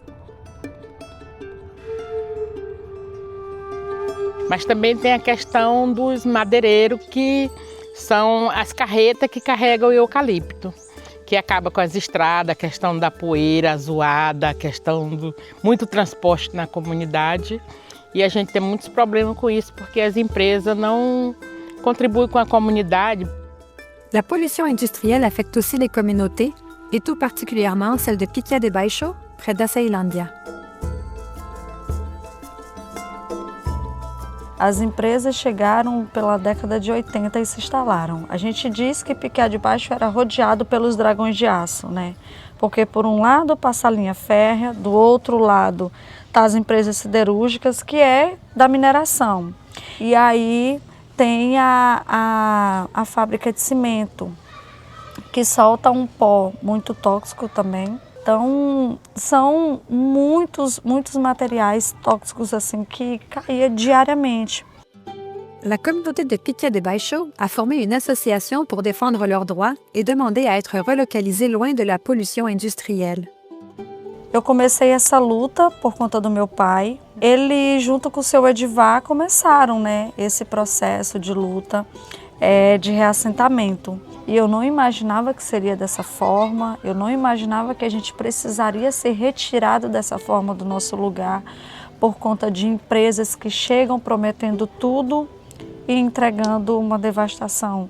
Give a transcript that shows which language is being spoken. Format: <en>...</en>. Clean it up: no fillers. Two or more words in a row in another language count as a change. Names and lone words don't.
<pt>Mas também tem a questão dos madeireiros, que são as carretas que carregam o eucalipto, que acaba com as estradas, a questão da poeira, a zoada, a questão do muito transporte na comunidade. E a gente tem muitos problemas com isso, porque as empresas não contribuem com a comunidade.</pt> <fr>La pollution industrielle affecte aussi les communautés, et tout particulièrement celle de Piquia de Baixo, près da Ceilândia.</fr> <pt>As empresas chegaram pela década de 80 e se instalaram. A gente diz que Piquia de Baixo era rodeado pelos dragões de aço, né? Porque por um lado passa a linha férrea, do outro lado tá as empresas siderúrgicas, que é da mineração. E aí tem a fábrica de cimento, que solta um pó muito tóxico também. Então, são muitos materiais tóxicos assim que caíam diariamente.</pt> <fr>La communauté de Piquia de Baixo a formé une association pour défendre leurs droits et demander à être relocalisés loin de la pollution industrielle.</fr> <pt>Eu comecei essa luta por conta do meu pai. Ele, junto com o seu Edivar, começaram, né, esse processo de luta, de reassentamento. E eu não imaginava que seria dessa forma, eu não imaginava que a gente precisaria ser retirado dessa forma do nosso lugar por conta de empresas que chegam prometendo tudo e entregando uma devastação.</pt>